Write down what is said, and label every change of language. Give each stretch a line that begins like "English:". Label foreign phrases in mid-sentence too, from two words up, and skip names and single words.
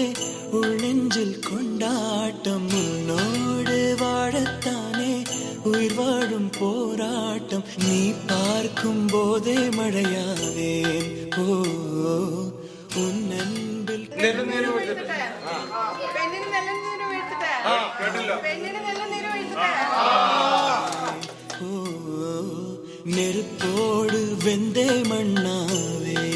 Tamil: உள்ளெஞ்சில் கொண்டாட்டம் உன்னோடு வாழத்தானே உயிர் வாழும் போராட்டம் நீ பார்க்கும் போதே மழையாவேன் ஓ உன் அன்பில்
Malayalam: പെണ്ണിന് നല്ല നീര് വീഴ്ത്തിട്ടെ പെണ്ണിന് നല്ല നീര് വീഴ്ത്തിട്ടെ
Tamil: ஓ நெருப்போடு வெந்தே மண்ணாவே